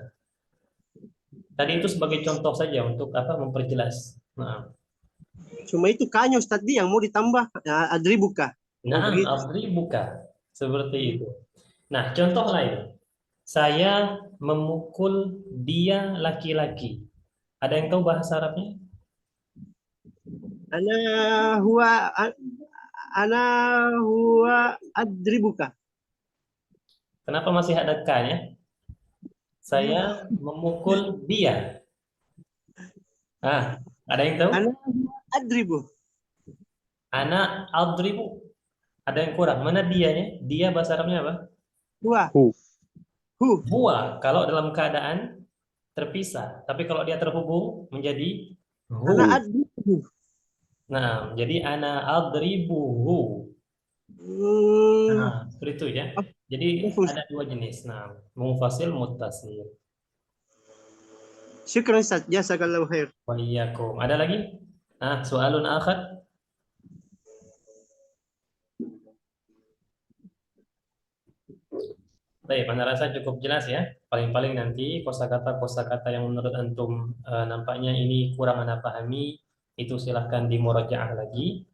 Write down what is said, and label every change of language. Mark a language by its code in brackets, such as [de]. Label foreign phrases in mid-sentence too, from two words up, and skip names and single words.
[id] Tadi itu sebagai contoh saja untuk memperjelas. Nah, cuma itu kanya Ustaz yang mau ditambah adribuka. nah, adribuka seperti itu. Nah, contoh lain. Saya memukul dia laki-laki. Ada yang tahu bahasa Arabnya? [ar] أنا هو أضربك. [id] Kenapa masih ada K-nya? Saya memukul dia. Ada yang tahu? [ar] أنا أضرب. أنا أضرب. [id] Ada yang kurang. Mana dianya? Dia bahasa Arabnya apa? Huwa. Kalau dalam keadaan terpisah. Tapi kalau dia terhubung menjadi hu. [ar] أنا أضرب. [id] Nah, jadi [ar] أنا أضربه. [id] Nah, seperti itu ya. Jadi ada dua jenis. [ar] Nah, منفصل، متصل. شكرا أستاذ, جزاك الله خير. وإياكم. [id] Ada lagi? [ar] سؤال آخر. [id] Baik, Anda rasa cukup jelas ya. Paling-paling nanti kosakata yang menurut antum nampaknya ini kurang Anda pahami, itu silahkan dimurajaah lagi.